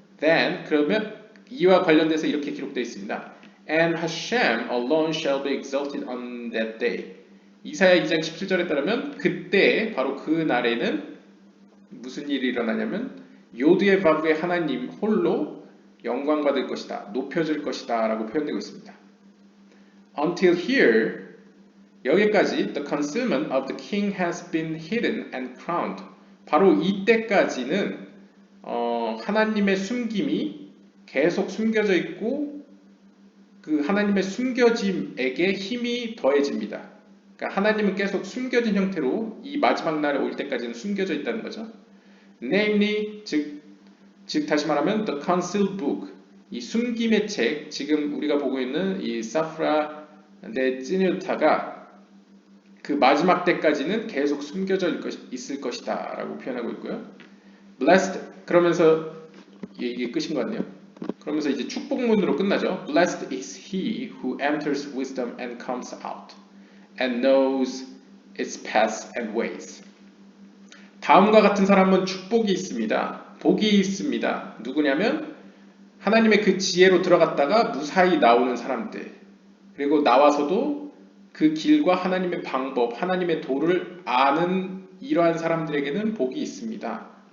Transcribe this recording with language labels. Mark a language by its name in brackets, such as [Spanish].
[Korean] Then 그러면 이와 관련돼서 이렇게 기록되어 있습니다. [English] And Hashem alone shall be exalted on that day. [Korean] 이사야 2장 17절에 따르면 그때 바로 그 날에는 무슨 일이 일어나냐면 요드의 바브의 하나님 홀로 영광받을 것이다. 높여질 것이다 라고 표현되고 있습니다. [English] Until here [Korean] 여기까지 [English] the concealment of the king has been hidden and crowned. [Korean] 바로 이때까지는 하나님의 숨김이 계속 숨겨져 있고 그 하나님의 숨겨짐에게 힘이 더해집니다. 그러니까 하나님은 계속 숨겨진 형태로 이 마지막 날에 올 때까지는 숨겨져 있다는 거죠. Namely, 즉 다시 말하면 [English] the concealed book, [Korean] 이 숨김의 책, 지금 우리가 보고 있는 이 사프라 데 찌뉴타가 그 마지막 때까지는 계속 숨겨져 있을 것이다 라고 표현하고 있고요. Blessed, 그러면서 이게 끝인 것 같네요. 그러면서 이제 축복문으로 끝나죠. [English] Blessed is he who enters wisdom and comes out and knows its paths and ways. [Korean] 다음과 같은 사람은 축복이 있습니다. 복이 있습니다. 누구냐면 하나님의 그 지혜로 들어갔다가 무사히 나오는 사람들, 그리고 나와서도 그 길과 하나님의 방법, 하나님의 도를 아는 이러한 사람들에게는 복이 있습니다.